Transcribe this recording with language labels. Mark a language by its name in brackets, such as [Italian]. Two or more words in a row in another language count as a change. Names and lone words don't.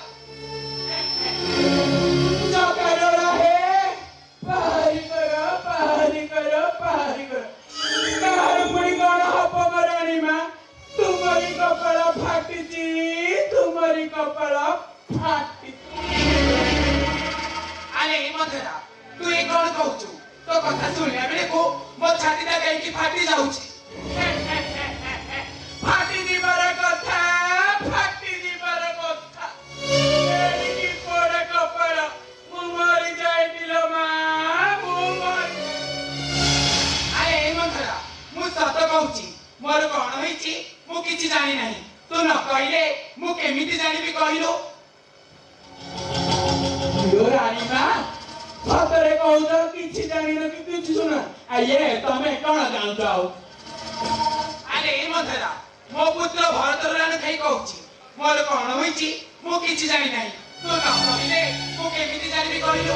[Odia] ଚକାର ରହେ ପାହାରି କର ପାହାରି କର ପାହାରି କର କାହାର ପୁଣି କଣ ହବ ମ ରାଣୀ ମା ତୁମରି କପାଳ ଫାଟିଛି ତୁମରି କପାଳ ଫାଟିଛି ଆରେ ଏ ମନ୍ଥରା ତୁ ଏ କଣ କହୁଛୁ? ତୋ କଥା ଶୁଣିଲା ବେଳକୁ ମୋ ଛାତିଟା କାହିଁକି ଫାଟି ଯାଉଛି। ଫାଟି ଦିବାର କଥା ଫାଟି ଦିବାର କଥା ଏଦିକେ ପଡ଼େ କପାଳ ମୁ ମରି ଯାଇତିଲ ମା ମୁ ମରି ଆରେ ଏଇ ମନ୍ଥରା ମୁଁ ସତ କହୁଛି ମୋର କଣ ହେଇଛି ମୁଁ କିଛି ଜାଣି ନାହିଁ। ତୁ ନ କହିଲେ ମୁଁ କେମିତି ଜାଣିବି କହିଲୁ? ଇୟୋ ରାଣୀ ମା ସତରେ কହୁଛ କିଛି ଜାଣିନ କି କିଛି ଶୁଣ ଆଏ ତମେ କଣ ଜାଣୁଛ ଆଉ ଆରେ ଏ ମନ୍ଥରା ମୋ ପୁତ୍ର ଭରତର ରାଣ ଖାଇ କହୁଛି ମୋର କଣ ହୋଇଛି ମୁଁ କିଛି ଜାଣି ନାହିଁ। ତୁ ନ କହିଲେ ମୁଁ କେମିତି ଜାଣିବି କହିଲୁ?